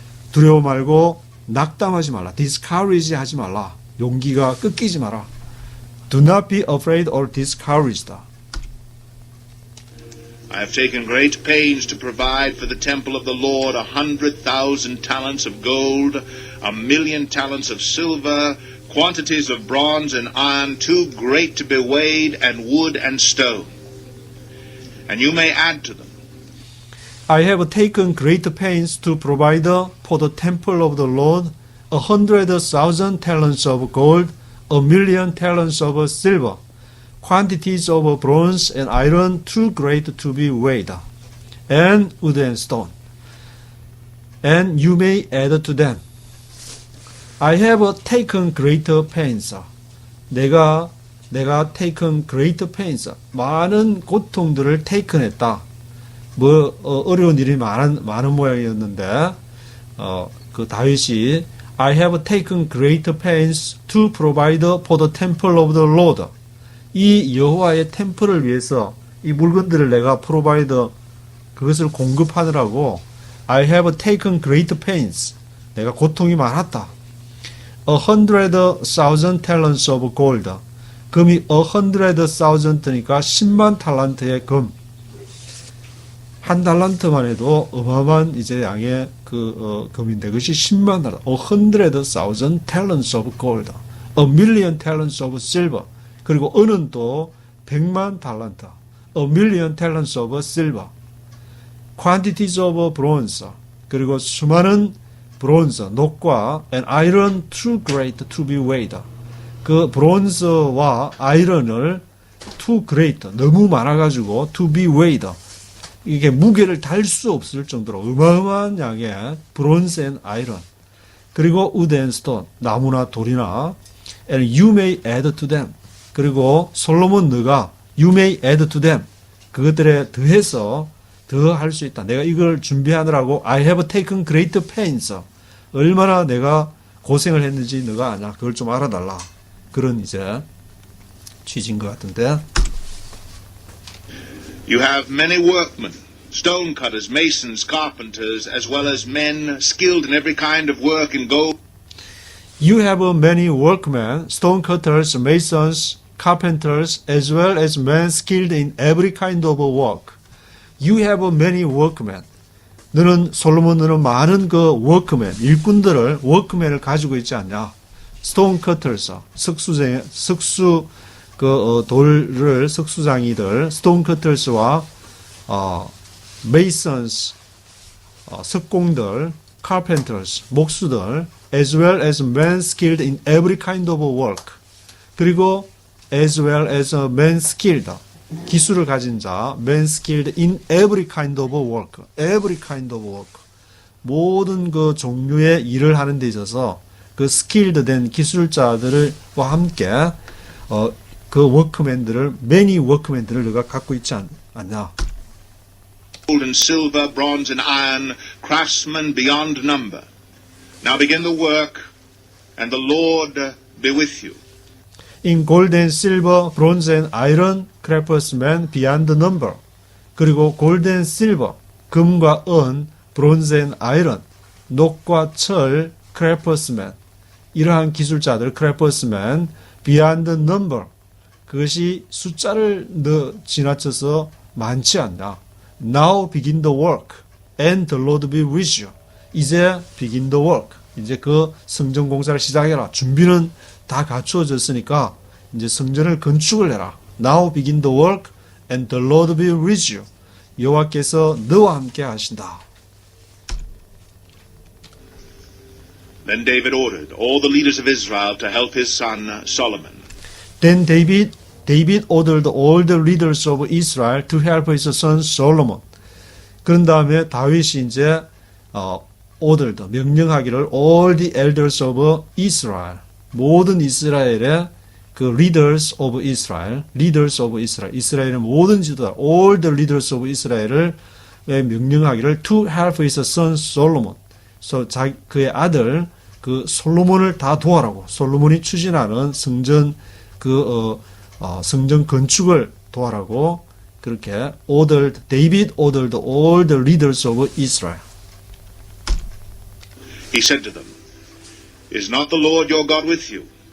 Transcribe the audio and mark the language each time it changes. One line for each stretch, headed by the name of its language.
Korean: 두려워 말고 낙담하지 말라. discourage 하지 말라. 용기가 꺾이지 마라.
English: Do not be afraid or discouraged. I have taken great pains to provide for the temple of the Lord 100,000 talents of gold, 1,000,000 talents of silver, quantities of bronze and iron too great to be weighed, and wood and stone. And you may add to them. I have taken great pains to provide for the temple of the Lord 100,000 talents of gold, 1,000,000 talents of silver, quantities of bronze and iron too great to be weighed, and wood and stone. And you may add to them. I have taken great pains. 내가 taken great pains.
Korean: 많은 고통들을 taken했다. 어려운 일이 많은 모양이었는데, 그 다윗이
English: I have taken great pains to provide for the temple of the Lord.
Korean: 이 여호와의 템플을 위해서 이 물건들을 내가 provide 그것을 공급하느라고
English: I have taken great pains.
Korean: 내가 고통이 많았다.
English: 100,000 talents of gold.
Korean: 금이 100,000니까 10만 탈란트의 금. 한 달란트만 해도 어마어마한 이제 양의 금인데 그것이 10만 달란트.
English: 100,000 talents of gold. 1,000,000 talents of silver.
Korean: 그리고 은은 또 100만 달란트,
English: a million talents of silver, quantities of bronze,
Korean: 그리고 수많은 브론즈, 녹과
English: and iron too great to be weighed.
Korean: 그 브론즈와 아이런을
English: too great,
Korean: 너무 많아가지고
English: to be weighed.
Korean: 이게 무게를 달 수 없을 정도로 어마어마한 양의 브론즈 and 아이런.
English: 그리고 wood and stone,
Korean: 나무나 돌이나
English: and you may add to them.
Korean: 그리고 솔로몬 너가
English: you may add to them.
Korean: 그것들에 더해서 더 할 수 있다. 내가 이걸 준비하느라고
English: I have taken great pains.
Korean: 얼마나 내가 고생을 했는지 너가 아냐. 그걸 좀 알아달라. 그런 이제 취지인 것 같은데.
English: You have many workmen, stone cutters, masons, carpenters, as well as men skilled in every kind of work in gold. You have many workmen, stone cutters, masons, carpenters, as well as men skilled in every kind of work. You have many workmen.
Korean: 너는 솔로몬 너는 많은 그 워크맨, 일꾼들을 워크맨을 가지고 있지 않냐? 스톤 커터스, 석수 돌을 석수장이들, 스톤 커터스와 메이선스, 석공들, carpenters, 목수들,
English: as well as men skilled in every kind of work. 그리고 as well as men skilled,
Korean: 기술을 가진 자,
English: men skilled in every kind of work, every kind of work.
Korean: 모든 그 종류의 일을 하는 데 있어서 그 skilled 된 기술자들과 함께 그 워크맨들을, many 워크맨들을 너가 갖고 있지 않냐.
English: Gold and silver, bronze and iron, craftsmen beyond number. Now begin the work, and the Lord be with you. In gold and silver, bronze and iron, craftsmen beyond number. 그리고 gold and silver,
Korean: 금과 은,
English: bronze and iron,
Korean: 녹과 철,
English: craftsmen.
Korean: 이러한 기술자들,
English: craftsmen, beyond number.
Korean: 그것이 숫자를 지나쳐서 많지 않나.
English: Now begin the work, and the Lord be with you. 이제 begin the work.
Korean: 이제 그 성전 공사를 시작해라. 준비는 다 갖추어졌으니까 이제 성전을 건축을 해라.
English: Now begin the work, and the Lord be with you.
Korean: 여호와께서 너와 함께 하신다.
English: Then David ordered all the leaders of Israel to help his son Solomon. Then David ordered all the leaders of Israel to help his son Solomon.
Korean: 그런 다음에 다윗이 이제
English: ordered, 명령하기를 all the elders of Israel,
Korean: 모든 이스라엘의 그
English: leaders of Israel,
Korean: 이스라엘의 모든 지도자,
English: all the leaders of Israel을 명령하기를 to help his son Solomon.
Korean: 그의 아들 그 솔로몬을 다 도와라고. 솔로몬이 추진하는 성전 성전 건축을 도와라고 그렇게
English: David ordered all the leaders of Israel. He said to them, Is not the Lord your God with you?